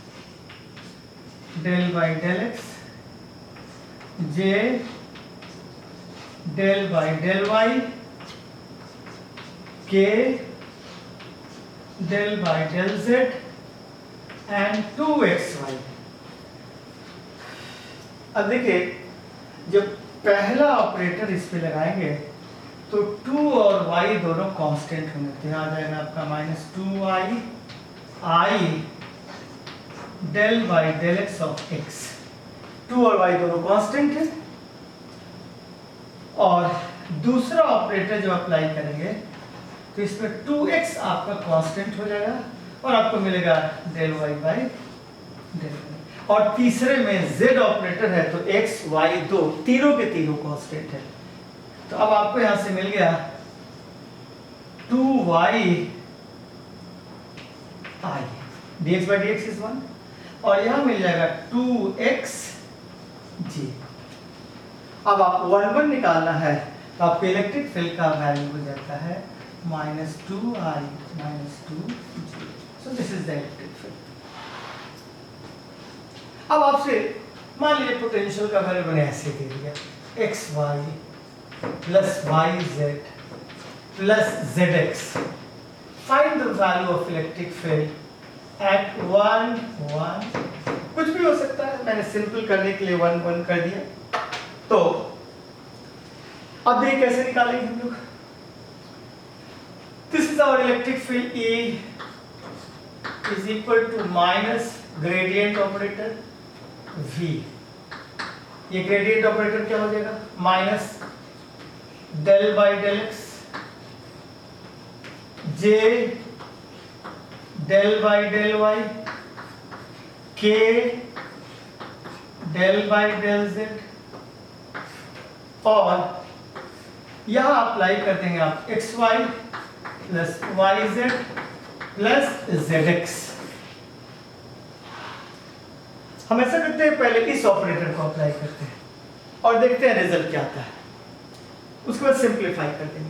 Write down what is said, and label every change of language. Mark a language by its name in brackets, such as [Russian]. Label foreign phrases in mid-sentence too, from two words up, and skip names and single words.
[English] del by del x, j del by del y, k del by del z and 2xy। [Hindi] अब देखिए जब पहला ऑपरेटर इस पे लगाएंगे तो 2 और y दोनों कांस्टेंट होंगे, तो यहाँ आ जाएगा आपका माइनस 2y i [English] del by del x of x। [Hindi] 2 और y दोनों कांस्टेंट है, और दूसरा ऑपरेटर जो अप्लाई करेंगे तो इसमें 2x आपका कांस्टेंट हो जाएगा और आपको मिलेगा [English] del y by del y. [Hindi] और तीसरे में z ऑपरेटर है तो x y दो तीनों के तीनों कांस्टेंट है, तो अब आपको यहां से मिल गया [English] 2y i dx by dx is 1, [Hindi] और यहां मिल जाएगा 2x g। अब आप 1 1 निकालना है तो आपको [English] electric field [Hindi] का वैल्यू हो जाता है [English] minus 2i minus 2j। So this is the electric field। [Hindi] अब आपसे मान लीजिए पोटेंशियल का वैल्यू मैंने ऐसे दे दिया [English] xy plus yz plus zx। Find the value of electric field at 1 1, [Hindi] कुछ भी हो सकता है, मैंने सिंपल करने के लिए 1 1 कर दिया। तो अब ये कैसे निकालेंगे हम लोग? [English] This is our electric field E is equal to minus gradient operator V। [Hindi] ये [English] gradient operator [Hindi] क्या हो जाएगा? [English] minus del by del x, J del by del y, K del by del z, [Hindi] और यहां अप्लाई कर देंगे आप [English] xy plus yz plus zx. [Hindi] हम ऐसा करते हैं, पहले इस ऑपरेटर को अप्लाई करते हैं और देखते हैं रिजल्ट क्या आता है, उसके बाद सिंप्लीफाई कर देंगे।